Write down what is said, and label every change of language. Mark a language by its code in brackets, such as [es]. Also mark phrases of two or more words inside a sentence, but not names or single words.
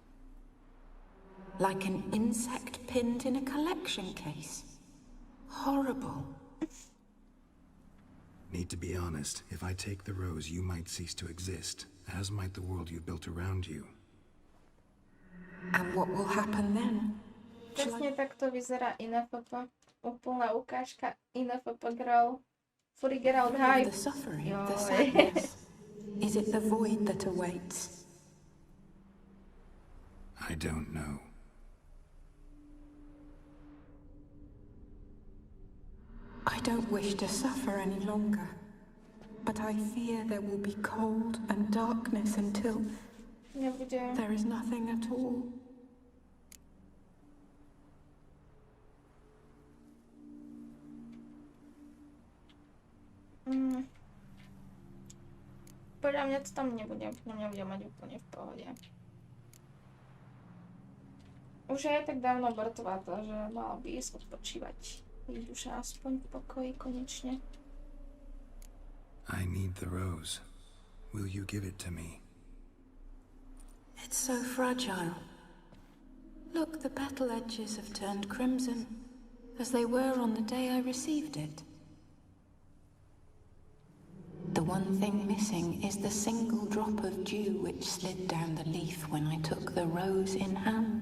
[en] Like an insect pinned in a collection case. Horrible. Need to be honest, if I take the rose, you might cease to exist, as might the world you've built around you. And what will happen then? [sk] Přesně tak to vyzerá INFP. Úplná ukážka [en] INFP girl. Fully Geralt hype. The suffering, the sadness. Is it the void that awaits? I don't know. I don't wish to suffer any longer, but I fear there will be cold and darkness until there is nothing at all. [sk] Podľa mňa to tam nebude, podľa mňa bude mať úplne v pohode. Už je tak dávno mŕtvá, že mala by ísť odpočívať. Jej duša aspoň v pokoji konečne. [en] I need the rose. Will you give it to me? It's so fragile. Look, the petal edges have turned crimson, as they were on the day I received it. The one thing missing is the single drop of dew which slid down the leaf when I took the rose in hand.